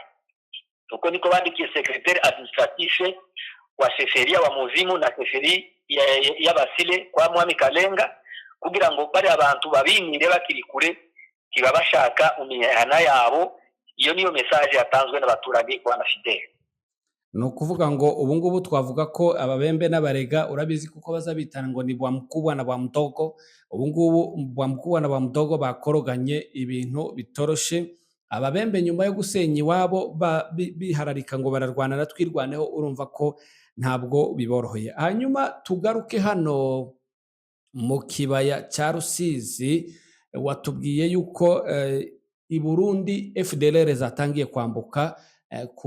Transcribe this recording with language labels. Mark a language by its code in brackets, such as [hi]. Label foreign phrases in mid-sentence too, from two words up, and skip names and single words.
[rw] Uko niko bandikiye [fr] secrétaire administratif [rw] wa sheferiya wa Muzimu na sheferi ya Basile kwa Mwami Kalenga, kugira ngo bari abantu babimire bakiri kure, kibabashaka mu mihana yabo iyo niyo message yatanzwe n'abaturage kwa Fidel. ni ukuvuga ngo ubu ngubu twavuga ko ababembe n'abarega urabizi kuko bazabitana ngo ni [sw] bwa mkubwa na bwa mdogo. [rw] Ubu ngubu [sw] bwa mkubwa na bwa mdogo [rw] bakoroganye ibintu bitoroshe. Ababembe nyuma yo gusenya iwabo bihararika ngo bararwana na twirwaneho, urumva ko ntabwo biboroheye. Hanyuma tugaruke hano mu kibaya cya Rusizi, watubwiye yuko i Burundi FDLR zatangiye kwambuka ku